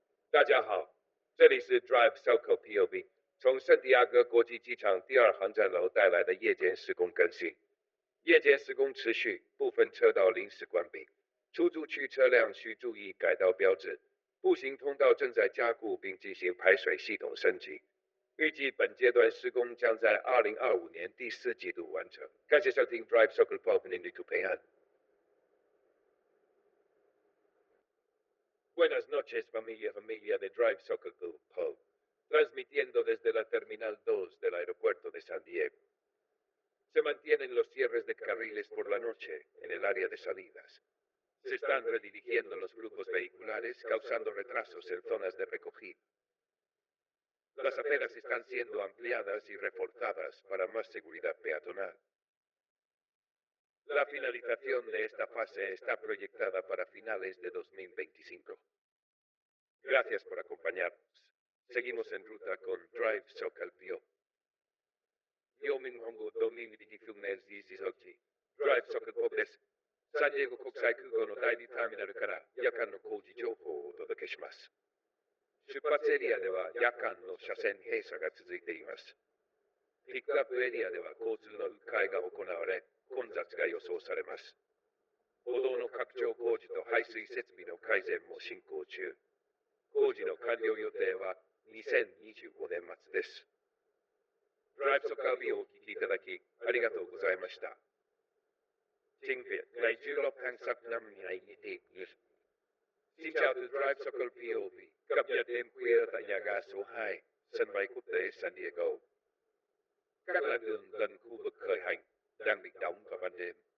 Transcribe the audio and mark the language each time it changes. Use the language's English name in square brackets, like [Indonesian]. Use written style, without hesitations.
[Chinese] 大家好，这里是 DriveSocalPOV， 从圣地亚哥国际机场第二航站楼带来的夜间施工更新。夜间施工持续，部分车道临时关闭，出租区车辆需注意改道标志。步行通道正在加固并进行排水系统升级。预计本阶段施工将在2025年第4季度完成。感谢收听 DriveSocalPOV en YouTube. [Spanish] Buenas noches, familia de DriveSocalPOV, transmitiendo desde la Terminal 2 del aeropuerto de San Diego. Se mantienen los cierres de carriles por la noche en el área de salidas. Se están redirigiendo los flujos vehiculares, causando retrasos en zonas de recogida. Las aceras están siendo ampliadas y reforzadas para más seguridad peatonal. La finalización de esta fase está proyectada para finales de 2025. Gracias por acompañarnos. Seguimos en ruta con DriveSocalPOV. 요민홍구 도민비디흉내 지지설지 DriveSocalPOVです。 [Japanese] サンディエゴ国際空港の第2ターミナルから夜間の工事情報をお届けします。出発エリアでは夜間の車線閉鎖が続いています。ピックアップエリアでは交通の迂回が行われ、混雑が予想されます。歩道の拡張工事と排水設備の改善も進行中。工事の完了予定は2025年末です。 DriveSocalPOVをお聞きいただきありがとうございました。 [Vietnamese] Tiếng Việt ngày 16 tháng 6 năm 2021. Xin chào từ DriveSocalPOV, cập nhật đêm khuya tại nhà ga số 2, sân bay quốc tế San Diego. Các làn đường gần khu vực khởi hành đang bị đóng vào ban đêm.